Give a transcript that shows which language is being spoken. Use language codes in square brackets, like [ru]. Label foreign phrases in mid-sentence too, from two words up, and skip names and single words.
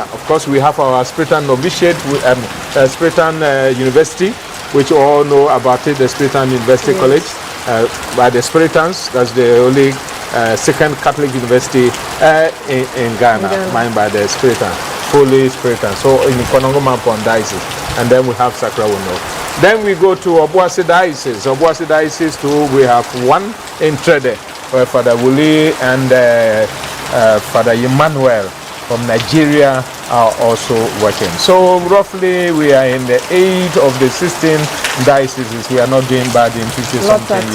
[en] Of course, we have our Spiritan novitiate, Spiritan University, which you all know about it, the Spiritan University College, by the Spiritans. That's the only second Catholic university in Ghana, mine by the Spiritan, fully Spiritan. So in Konongo-Mampong diocese. And then we have Sakra Wono. Then we go to Obuasi diocese. Obuasi diocese too, we have 1 in Trede, where Father Wuli and Father Emmanuel from Nigeria are also working. So roughly we are in the 8 of the 16 dioceses. We are not doing bad in 50 something years.